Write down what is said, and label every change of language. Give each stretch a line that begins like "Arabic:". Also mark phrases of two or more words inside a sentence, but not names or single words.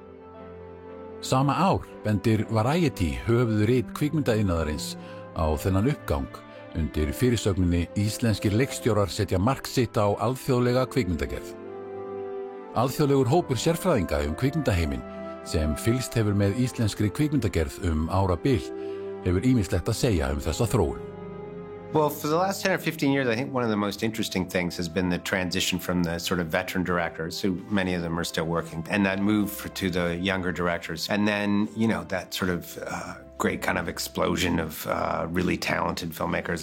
Icelandic: Sama ár bendir Variety höfuðrit kvikmyndaiðnaðarins á þennan uppgang undir fyrirsögninni Íslenskir leikstjórar setja mark sitt á alþjóðlega kvikmyndagerð. Alþjóðlegur hópur sérfræðinga kvikmyndaheiminn sem fylgst hefur með íslenskri kvikmyndagerð árabil hefur ýmislegt að segja þessa þróun.
English: Well, for the last 10 or 15 years, I think one of the most interesting things has been the transition from the sort of veteran directors, who many of them are still working, and that move to the younger directors. And then, that sort of great kind of explosion of really talented filmmakers.